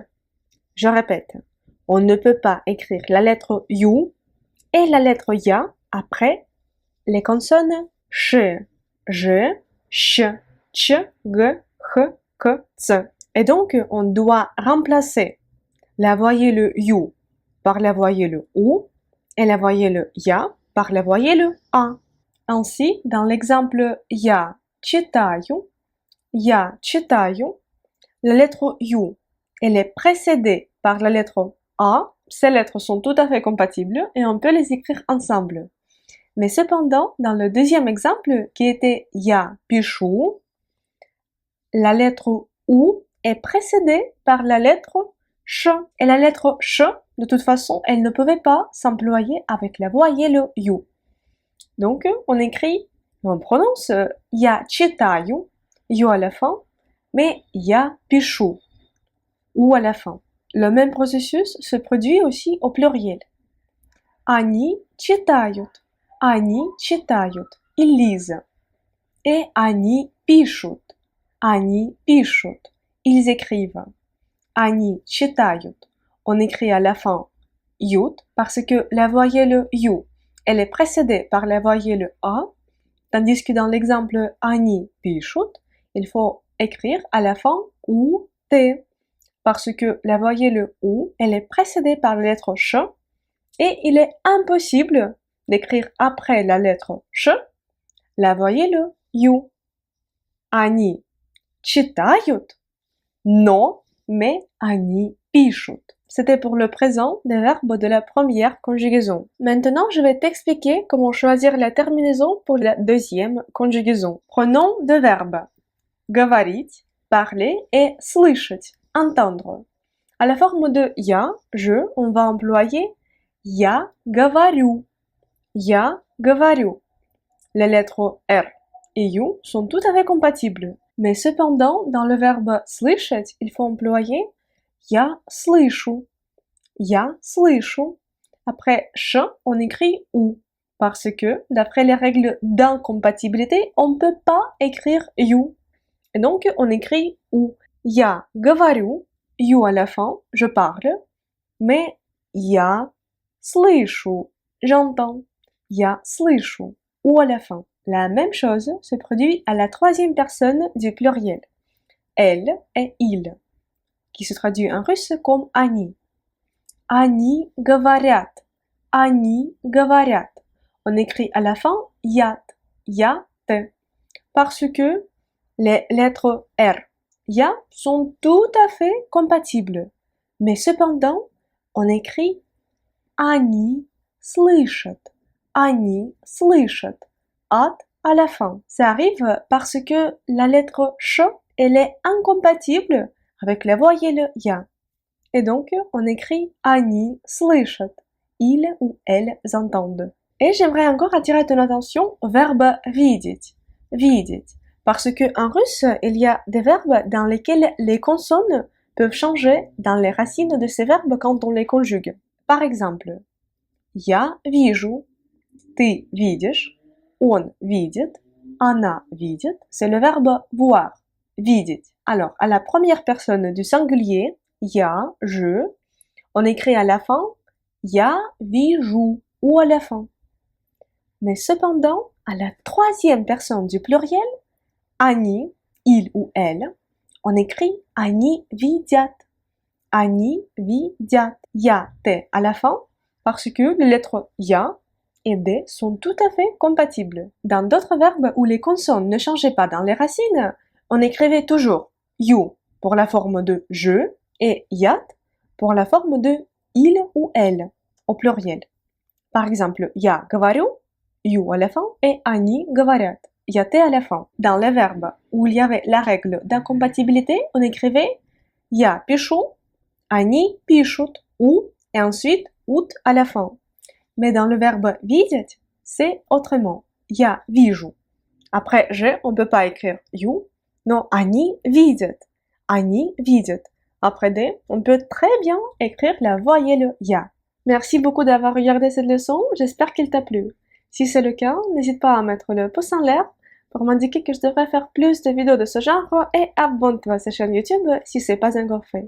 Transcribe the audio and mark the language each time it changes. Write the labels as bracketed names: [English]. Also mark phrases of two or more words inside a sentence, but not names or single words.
[French] Je répète, on ne peut pas écrire la lettre you et la lettre ya après les consonnes sh, j, sh, ch, g, h, k, ts. Et donc, on doit remplacer la voyelle you par la voyelle ou et la voyelle ya par la voyelle a. Ainsi, dans l'exemple [Russian] я читаю, [French] la lettre you, elle est précédée par la lettre a. Ces lettres sont tout à fait compatibles et on peut les écrire ensemble. Mais cependant, dans le deuxième exemple, qui était [Russian] я пишу, [French] la lettre ou est précédée par la lettre ch. Et la lettre ch, de toute façon, elle ne pouvait pas s'employer avec la voyelle you. Donc, on prononce [Russian] я читаю, [French] you à la fin, mais [Russian] я пишу, [French] ou à la fin. Le même processus se produit aussi au pluriel. [Russian] Они читают, [French] ils lisent. [Russian] Et они пишут, [French] ils écrivent. [Russian] Они читают. [French] On écrit à la fin ют parce que la voyelle you, elle est précédée par la voyelle a, tandis que dans l'exemple [Russian] они пишут, [French] il faut écrire à la fin ou t parce que la voyelle ou, elle est précédée par la lettre ch et il est impossible d'écrire après la lettre ch la voyelle you. [Russian] Они читают, [French] non, mais [Russian] они пишут. [French] C'était pour le présent des verbes de la première conjugaison. Maintenant, je vais t'expliquer comment choisir la terminaison pour la deuxième conjugaison. Prenons deux verbes. Говорить, parler, et слышать, entendre. À la forme de я, je, on va employer [Russian] я говорю. Я говорю. [French] Les lettres R et U sont tout à fait compatibles. Mais cependant, dans le verbe слышать, il faut employer [Russian] я слышу. Я слышу. [French] Après ch, on écrit ou. Parce que, d'après les règles d'incompatibilité, on ne peut pas écrire you. Et donc, on écrit ou. [Russian] Я говорю, [French] you à la fin, je parle. Mais [Russian] я слышу, [French] j'entends. [Russian] Я слышу, [French] ou à la fin. La même chose se produit à la troisième personne du pluriel. Elle et il, qui se traduit en russe comme они. [Russian] Они говорят. Они говорят. [French] On écrit à la fin ят, ya, te. parce que les lettres R, ya sont tout à fait compatibles. Mais cependant, on écrit [Russian] Они слышат. Они слышат. [French] At à la fin. Ça arrive parce que la lettre ch, elle est incompatible avec la voyelle ya. Et donc, on écrit [Russian] Они слышат. [French] Ils ou elles entendent. Et j'aimerais encore attirer ton attention au verbe видеть. [Russian] Видеть. [French] Parce que en russe, il y a des verbes dans lesquels les consonnes peuvent changer dans les racines de ces verbes quand on les conjugue. Par exemple, [Russian] я вижу, ты видишь, он видит, она видит. [French] C'est le verbe voir, видеть. Alors, à la première personne du singulier, я, je, on écrit à la fin [Russian] я вижу [French] ou à la fin. Mais cependant, à la troisième personne du pluriel, они, il ou elle, on écrit [Russian] они видят. Они видят. [French] Я, T à la fin, parce que les lettres ya et D sont tout à fait compatibles. Dans d'autres verbes où les consonnes ne changeaient pas dans les racines, on écrivait toujours you pour la forme de je et yat pour la forme de il ou elle au pluriel. Par exemple, [Russian] я говорю, [French] you à la fin, et [Russian] они говорят, [French] я T à la fin. Dans les verbes où il y avait la règle d'incompatibilité, on écrivait [Russian] я пишу, они пишут, [French] ou, et ensuite ut à la fin. Mais dans le verbe видеть, c'est autrement. [Russian] Я вижу. [French] Après je, on peut pas écrire you. Non, [Russian] они видят. Они видят. [French] Après D, on peut très bien écrire la voyelle ya. Merci beaucoup d'avoir regardé cette leçon, j'espère qu'il t'a plu. Si c'est le cas, n'hésite pas à mettre le pouce en l'air pour m'indiquer que je devrais faire plus de vidéos de ce genre et abonne-toi à cette chaîne YouTube si c'est pas encore fait.